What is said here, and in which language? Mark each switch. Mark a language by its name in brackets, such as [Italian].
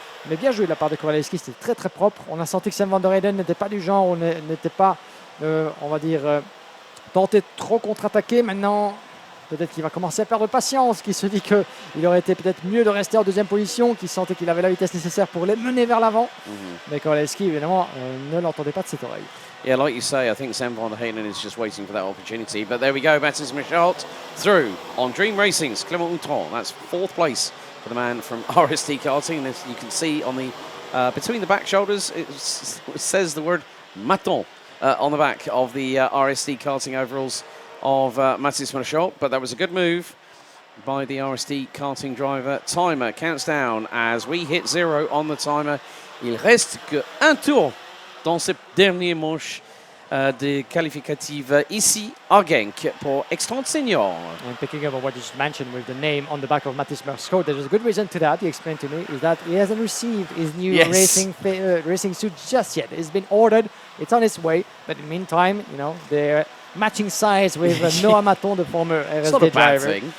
[French] Mais bien joué de la part de Kowalski, c'était très très propre. On a senti que Sam Van der Heijden n'était pas du genre, on n'était pas, on va dire, tenté de trop contre-attaquer. Maintenant, peut-être qu'il va commencer à perdre patience, qu'il se dit qu'il aurait été peut-être mieux de rester en 2e position, qu'il sentait qu'il avait la vitesse nécessaire pour les mener vers l'avant. Mais Kowalski, évidemment, ne l'entendait pas de cette oreille. [English] Yeah, like you say, I think Sam Van der Heijden is just waiting for that opportunity. But there we go, Mathis Merchant through on Dream Racing's Clément Outron. That's 4th place for the man from RST Karting. As you can see on the between the back shoulders, it says the word Maton on the back of the RST Karting overalls of Mathis Merchant, but that was a good move by the RST karting driver. Timer counts down as we hit 0 on the timer. [French] Il reste qu'un tour dans cette dernière manche de qualificative ici à Genk pour X30 Senior. [English] And picking up on what you just mentioned with the name on the back of Mathis Merchant, there's a good reason to that, he explained to me, is that he hasn't received his new racing suit just yet. It's been ordered, it's on its way, but in the meantime, they're matching size with Noah Maton, the former RSD driver.